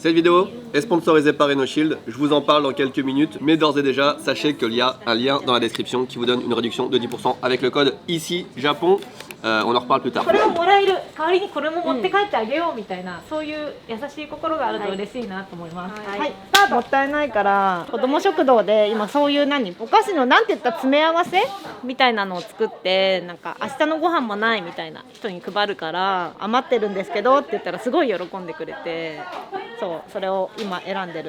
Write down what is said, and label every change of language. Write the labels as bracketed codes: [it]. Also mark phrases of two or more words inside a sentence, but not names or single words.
[fr] Cette vidéo est sponsorisée par RhinoShield, je vous en parle dans quelques minutes, mais d'ores et déjà, sachez qu'il y a un lien dans la description qui vous donne une réduction de 10% avec le code ICI Japon. On en reparle plus tard. [ja] これをもらえる代わりにこれも持って帰ってあげようみたいな、そういう優しい心があると嬉しいなと思います。はい、スタート。もったいないから子ども食堂で今そういうお菓子のなんて言ったら詰め合わせみたいなのを作って、なんか明日のご飯もないみたいな人に配るから余ってるんですけどって言ったらすごい喜んでくれて、そうそれを今選んでる。